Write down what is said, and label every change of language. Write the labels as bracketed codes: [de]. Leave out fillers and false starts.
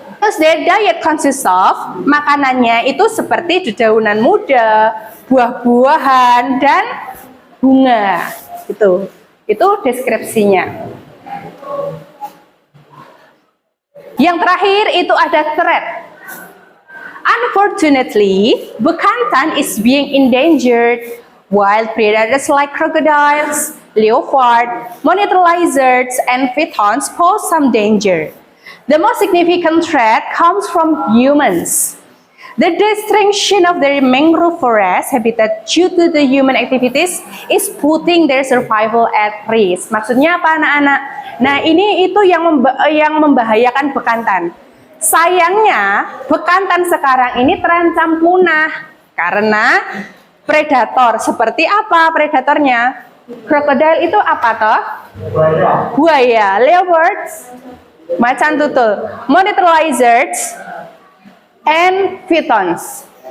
[id] Terus [en] their diet consists of, [id] makanannya itu seperti dedaunan muda, buah-buahan, dan bunga. Itu deskripsinya. Yang terakhir itu ada threat. [en] Unfortunately, bekantan is being endangered. Wild predators like crocodiles, leopard, monitor lizards, and pythons pose some danger. The most significant threat comes from humans. The destruction of the mangrove forest habitat due to the human activities is putting their survival at risk. [id] Maksudnya apa anak-anak? Nah ini itu yang membahayakan bekantan. Sayangnya bekantan sekarang ini terancam punah karena predator. Seperti apa predatornya? Krokodil itu apa toh? [en] Buaya, leopards, [id] macan tutul, [en] monitor lizards, and pythons.